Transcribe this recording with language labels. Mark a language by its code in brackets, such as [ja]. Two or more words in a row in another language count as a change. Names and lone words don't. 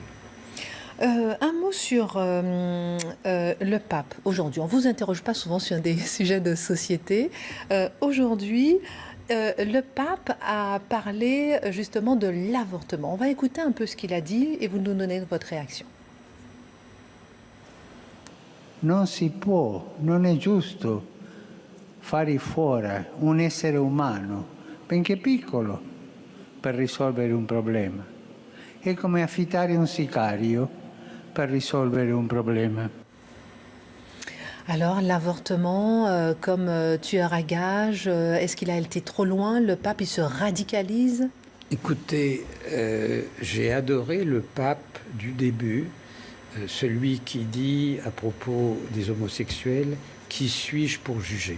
[fr] Un mot sur le pape aujourd'hui. On ne vous interroge pas souvent sur des sujets de société. Aujourd'hui, le pape a parlé justement de l'avortement. On va écouter un peu ce qu'il a dit et vous nous donnez votre réaction. [it] Non si può, non è giusto fare fuori un essere umano, benché piccolo, per risolvere un problema. È come affittare un sicario per risolvere un problema. [fr] Alors, l'avortement comme tueur à gages, est-ce qu'il a été trop loin? Le pape, il se radicalise? Écoutez, j'ai adoré le pape du début, celui qui dit à propos des homosexuels « Qui suis-je pour juger ?»